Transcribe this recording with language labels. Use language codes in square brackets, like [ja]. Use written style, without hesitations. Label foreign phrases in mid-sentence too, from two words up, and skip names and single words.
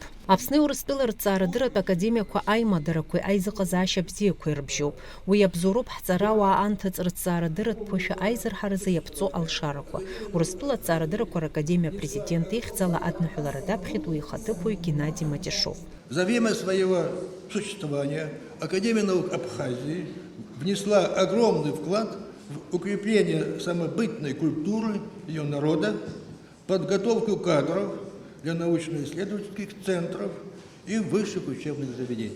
[ab] Аԥсни Урыстәыла рҵаарадырратә академиақәа аимадарақәеи аизыҟазаашьа бзиақәеи рыбжьоуп. Уи абзоуроуп ҳҵарауаа анҭыҵ рҵаарадырратә ԥышәа аизырҳаразы иаԥҵо алшарақәа. Урыстәыла аҵаарадыррақәа ракадемиа президент ихьӡала адныҳәалара даԥхьеит уи ихаҭыԥуаҩ Геннадий Матишов. [ru] За время своего существования Академия наук Абхазии внесла огромный вклад в укрепление самобытной культуры ее народа, подготовку кадров для научно-исследовательских центров и высших учебных заведений.